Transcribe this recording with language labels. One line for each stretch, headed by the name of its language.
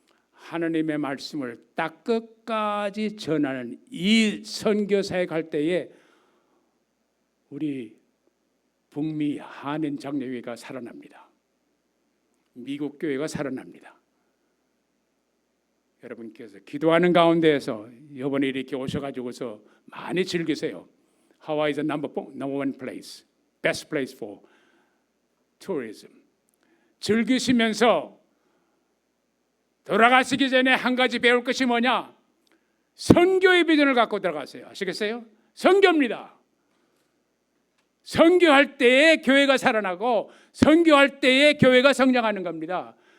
Korean: 하나님의 말씀을 딱 끝까지 전하는 이 선교사에 갈 때에 우리 북미 한인 장로교회가 살아납니다. 미국 교회가 살아납니다. 여러분께서 기도하는 가운데에서 이번에 이렇게 오셔가지고서 많이 즐기세요.
English: Hawaii is the number one place, best place for tourism.
Korean: 즐기시면서 돌아가시기 전에 한 가지 배울 것이 뭐냐? 선교의 비전을 갖고 들어가세요. 아시겠어요? 선교입니다. 선교할 때에 교회가 살아나고, 선교할 때에 교회가 성장하는 겁니다.